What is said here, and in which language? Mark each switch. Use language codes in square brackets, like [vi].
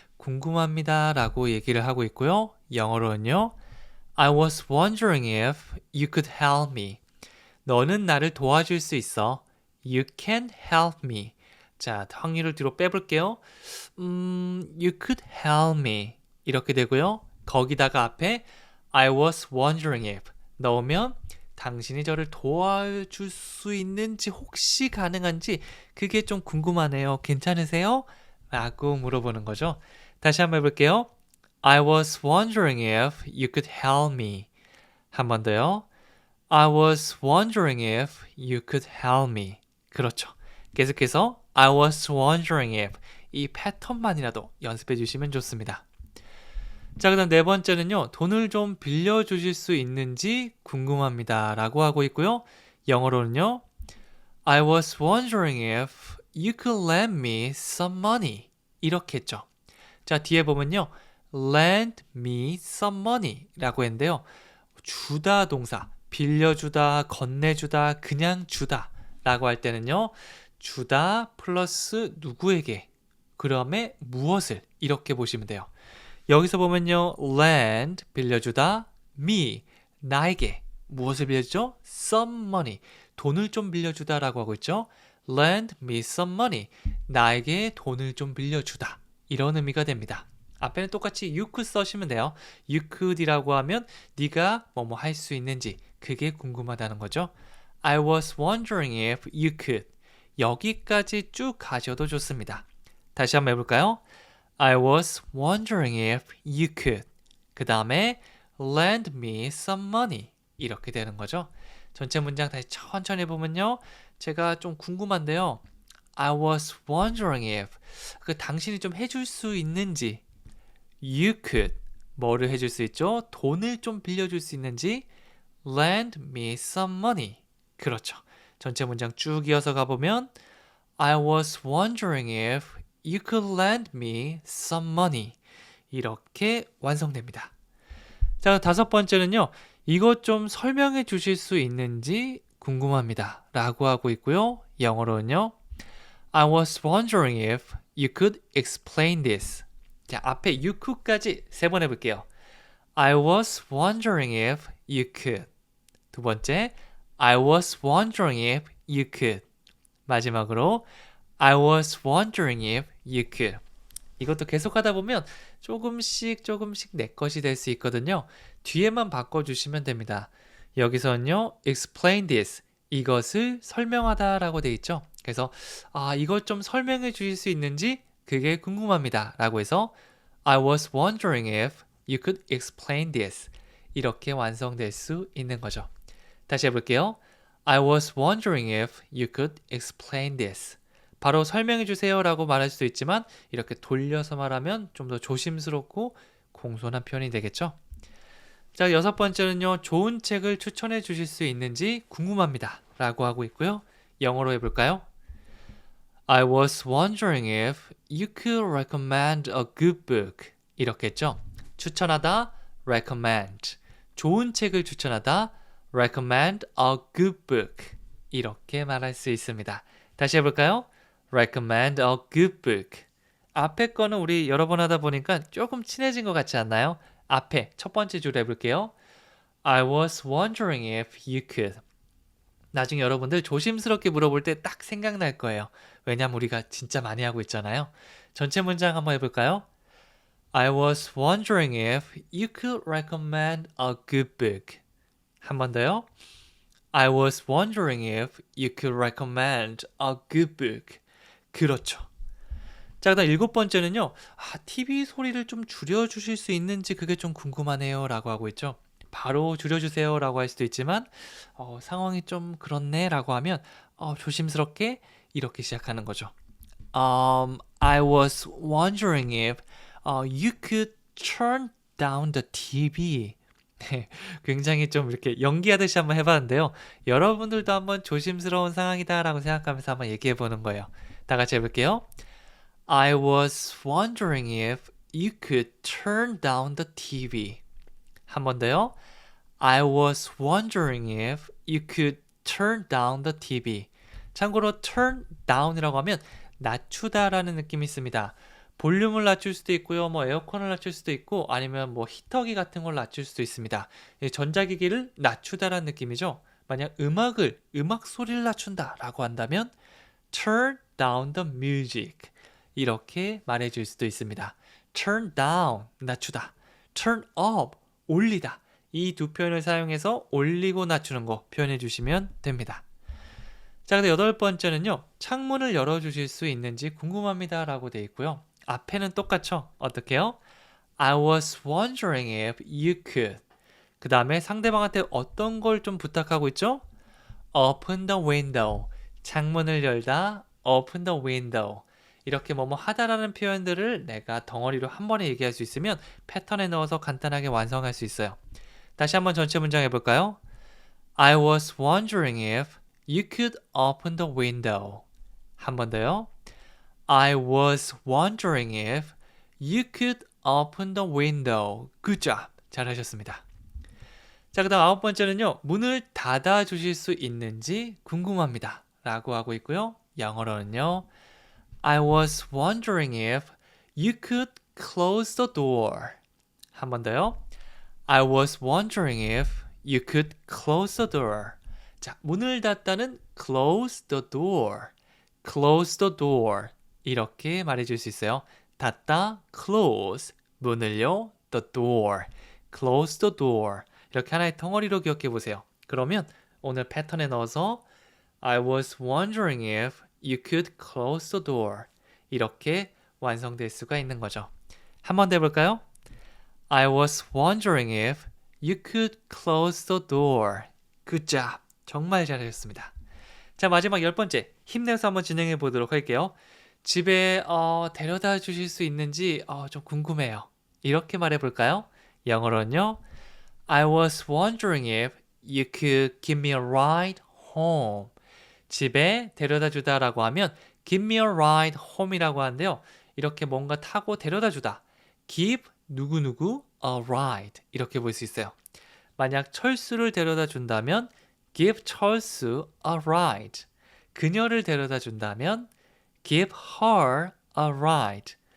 [ko] 궁금합니다 라고 얘기를 하고 있고요. 영어로는요. [en] I was wondering if you could help me. [ko] 너는 나를 도와줄 수 있어. [en] You can help me. [ko] 자, 확률을 뒤로 빼볼게요. [en] You could help me. [ko] 이렇게 되고요. 거기다가 앞에 [en] I was wondering if [ko] 넣으면 당신이 저를 도와줄 수 있는지 혹시 가능한지 그게 좀 궁금하네요. 괜찮으세요? 라고 물어보는 거죠. 다시 한번 해볼게요. [en] I was wondering if you could help me. [ko] 한 번 더요. [en] I was wondering if you could help me. [ko] 그렇죠. 계속해서 [en] I was wondering if [ko] 이 패턴만이라도 연습해 주시면 좋습니다. 자, 그다음 네 번째는요. 돈을 좀 빌려주실 수 있는지 궁금합니다 라고 하고 있고요. 영어로는요. [en] I was wondering if you could lend me some money. [ko] 이렇게 했죠. 자, 뒤에 보면요. [en] lend me some money [ko] 라고 했는데요. 주다 동사, 빌려주다, 건네주다, 그냥 주다 라고 할 때는요. 주다 플러스 누구에게, 그다음에 무엇을 이렇게 보시면 돼요. 여기서 보면요. [en] lend, [ko] 빌려주다, [en] me, [ko] 나에게 무엇을 빌려주죠? [en] some money, [ko] 돈을 좀 빌려주다 라고 하고 있죠. [en] lend me some money, [ko] 나에게 돈을 좀 빌려주다. 이런 의미가 됩니다. 앞에는 똑같이 [en] you could [ko] 써시면 돼요. [en] you could이라고 [ko] 하면 네가 뭐뭐 할 수 있는지 그게 궁금하다는 거죠. [en] I was wondering if you could. [ko] 여기까지 쭉 가셔도 좋습니다. 다시 한번 해볼까요? [en] I was wondering if you could. [ko] 그 다음에 [en] lend me some money. [ko] 이렇게 되는 거죠. 전체 문장 다시 천천히 보면요. 제가 좀 궁금한데요. [en] I was wondering if [ko] 그 당신이 좀 해줄 수 있는지 [en] you could [ko] 뭐를 해줄 수 있죠? 돈을 좀 빌려줄 수 있는지 [en] lend me some money. [ko] 그렇죠. 전체 문장 쭉 이어서 가보면 [en] I was wondering if you could lend me some money. [ko] 이렇게 완성됩니다. 자, 다섯 번째는요. 이것 좀 설명해 주실 수 있는지 궁금합니다 라고 하고 있고요. 영어로는요. [en] I was wondering if you could explain this. [ko] 자, 앞에 [en] you could까지 [ko] 세 번 해볼게요. [en] I was wondering if you could. [ko] 두 번째, [en] I was wondering if you could. [ko] 마지막으로 [en] I was wondering if you could. [ko] 이것도 계속하다 보면 조금씩 내 것이 될 수 있거든요. 뒤에만 바꿔주시면 됩니다. 여기서는요, [en] explain this. [ko] 이것을 설명하다 라고 되어 있죠. 그래서 이걸 좀 설명해 주실 수 있는지 그게 궁금합니다 라고 해서 [en] I was wondering if you could explain this. [ko] 이렇게 완성될 수 있는 거죠. 다시 해볼게요. [en] I was wondering if you could explain this. [ko] 바로 설명해 주세요 라고 말할 수도 있지만 이렇게 돌려서 말하면 좀 더 조심스럽고 공손한 표현이 되겠죠. 자, 여섯 번째는요. 좋은 책을 추천해 주실 수 있는지 궁금합니다 라고 하고 있고요. 영어로 해볼까요? [en] I was wondering if you could recommend a good book. [ko] 이렇게 했죠. 추천하다, recommend. [en] 좋은 책을 추천하다, recommend a good book. [ko] 이렇게 말할 수 있습니다. 다시 해볼까요? [en] recommend a good book. [ko] 앞에 거는 우리 여러 번 하다 보니까 조금 친해진 것 같지 않나요? 앞에 첫 번째 줄 해볼게요. [en] I was wondering if you could. [ko] 나중에 여러분들 조심스럽게 물어볼 때 딱 생각날 거예요. 왜냐면 우리가 진짜 많이 하고 있잖아요. 전체 문장 한번 해볼까요? [en] I was wondering if you could recommend a good book. [ko] 한 번 더요. [en] I was wondering if you could recommend a good book. [ko] 그렇죠. 자, 그다음 일곱 번째는요. TV 소리를 좀 줄여주실 수 있는지 그게 좀 궁금하네요 라고 하고 있죠. 바로 줄여주세요 라고 할 수도 있지만 상황이 좀 그렇네 라고 하면 조심스럽게 이렇게 시작하는 거죠. [en] I was wondering if you could turn down the TV. [ko] 네, 굉장히 좀 이렇게 연기하듯이 한번 해봤는데요. 여러분들도 한번 조심스러운 상황이다 라고 생각하면서 한번 얘기해 보는 거예요. 다 같이 해볼게요. [en] I was wondering if you could turn down the TV. [ko] 한 번 더요. [en] I was wondering if you could turn down the TV. [ko] 참고로 [en] turn down이라고 [ko] 하면 낮추다라는 느낌이 있습니다. 볼륨을 낮출 수도 있고요. 뭐 에어컨을 낮출 수도 있고 아니면 뭐 히터기 같은 걸 낮출 수도 있습니다. 이 전자기기를 낮추다라는 느낌이죠. 만약 음악 소리를 낮춘다라고 한다면 [en] turn down the music [ko] 이렇게 말해줄 수도 있습니다. [en] turn down [ko] 낮추다, [en] turn up [ko] 올리다 이 두 표현을 사용해서 올리고 낮추는 거 표현해 주시면 됩니다. 자, 근데 여덟 번째는요. 창문을 열어주실 수 있는지 궁금합니다 라고 되어 있고요. 앞에는 똑같죠? 어떻게요? [en] I was wondering if you could. [ko] 그 다음에 상대방한테 어떤 걸 좀 부탁하고 있죠? [en] Open the window. [ko] 창문을 열다. [en] Open the window. [ko] 이렇게 뭐뭐 하다라는 표현들을 내가 덩어리로 한 번에 얘기할 수 있으면 패턴에 넣어서 간단하게 완성할 수 있어요. 다시 한번 전체 문장 해볼까요? [en] I was wondering if you could open the window. [ko] 한 번 더요. [en] I was wondering if you could open the window. Good job. [ko] 잘하셨습니다. 자, 그 다음 아홉 번째는요. 문을 닫아 주실 수 있는지 궁금합니다. 라고 하고 있고요. 영어로는요. [en] I was wondering if you could close the door. [ko] 한 번 더요. [en] I was wondering if you could close the door. [ko] 자, 문을 닫다는 [en] close the door. close the door. [ko] 이렇게 말해줄 수 있어요. 닫다, [en] close. [ko] 문을요, [en] the door. close the door. [ko] 이렇게 하나의 덩어리로 기억해 보세요. 그러면 오늘 패턴에 넣어서 [en] I was wondering if you could close the door. [ko] 이렇게 완성될 수가 있는 거죠. 한 번 더 해볼까요? [en] I was wondering if you could close the door. Good job. [ko] 정말 잘하셨습니다. 자, 마지막 열 번째. 힘내서 한번 진행해 보도록 할게요. 집에 데려다 주실 수 있는지 좀 궁금해요. 이렇게 말해 볼까요? 영어로는요. [en] I was wondering if you could give me a ride home. [ko] 집에 데려다 주다라고 하면 [en] give me a ride home이라고 [ko] 하는데요. 이렇게 뭔가 타고 데려다 주다. [en] give [ko] 누구누구 [en] a ride [ko] 이렇게 볼 수 있어요. 만약 철수를 데려다 준다면 [en] give [ko] 철수 [en] a ride. [ko] 그녀를 데려다 준다면 [en] give her a ride.